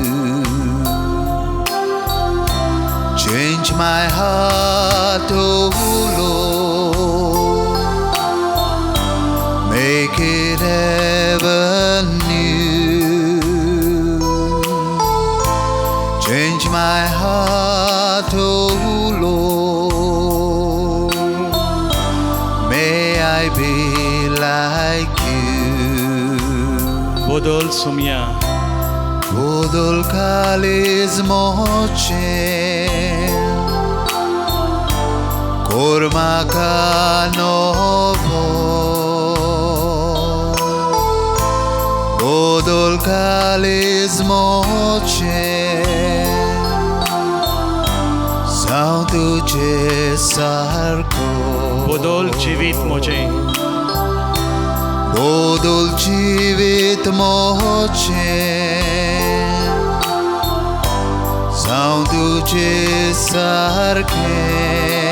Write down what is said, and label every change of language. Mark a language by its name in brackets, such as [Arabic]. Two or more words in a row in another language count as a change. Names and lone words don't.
[English] Change my heart, O Lord, make it ever new. Change my heart, O Lord, may I be like you. [Konkani] बदल सोमया. Bodol kalis moche, korma kanovo. Bodol kalis moche, जाऊं तुझे सारको. बदल जिवीत म्हजें. बदल जिवीत म्हजें, जाऊं तुझे सारकें.